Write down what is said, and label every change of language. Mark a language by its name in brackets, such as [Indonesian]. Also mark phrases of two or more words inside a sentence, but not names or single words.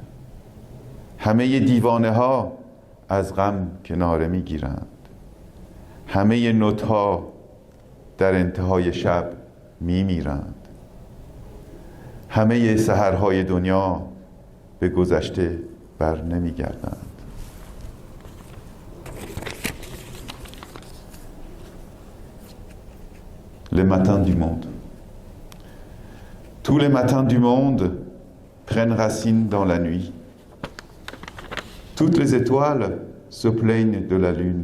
[Persian] همه دیوانه ها از غم کناره میگیرند. همه نوت ها در انتهای شب میمیرند. همه سحرهای دنیا به گذشته بر نمیگردند. [French] Les matins du monde. Tous les matins du monde prennent racine dans la nuit. Toutes les étoiles se plaignent de la lune.